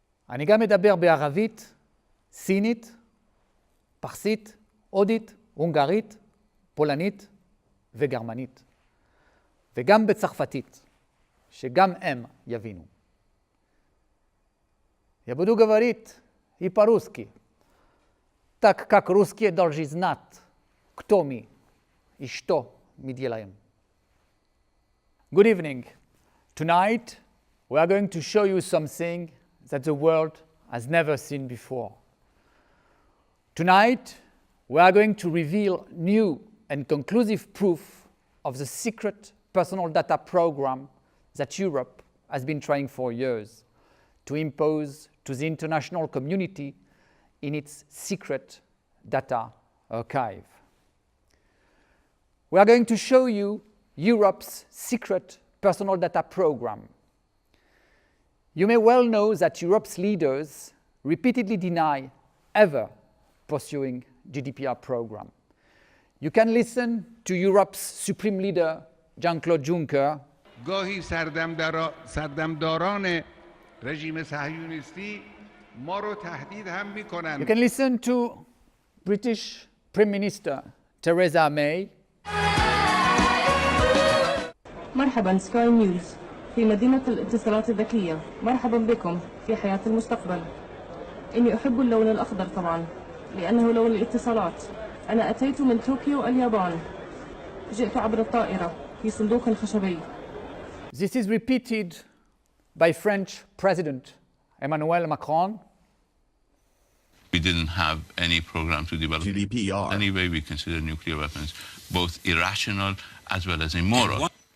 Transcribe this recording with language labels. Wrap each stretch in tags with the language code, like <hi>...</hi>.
<he>אני גם אדבר בערבית, סינית, פרסית, הודית, הונגרית, פולנית וגרמנית. וגם בצרפתית, שגם הם יבינו.</he> <ru>Я буду говорить и по-русски, так как русские должны знать, кто мы и что мы делаем.</ru> <en>Good evening. Tonight we are going to show you something that the world has never seen before. Tonight we are going to reveal new and conclusive proof of the secret personal data program that Europe has been trying for years to impose to the international community in its secret data archive. We are going to show you Europe's secret personal data program. You may well know that Europe's leaders repeatedly deny ever pursuing Gdpr program. You can listen to Europe's supreme leader, Jean-Claude Juncker.</en> <fa>گاهی سردمداران رژیم صهیونیستی ما رو تهدید هم میکنند.</fa> <en>You can listen to British Prime Minister Theresa May.</en> <ar>مرحبا سكاي نيوز في مدينة الاتصالات الذكية. مرحبا بكم في حياة المستقبل. إني أحب اللون الأخضر طبعا لأنه لون الاتصالات. أنا أتيت من طوكيو اليابان. جئت عبر الطائرة في صندوق خشبي.</ar> <en>This is repeated by French President Emmanuel Macron. We didn't have any program to develop Gdpr. Anyway, we consider nuclear weapons both irrational as well as immoral.</en>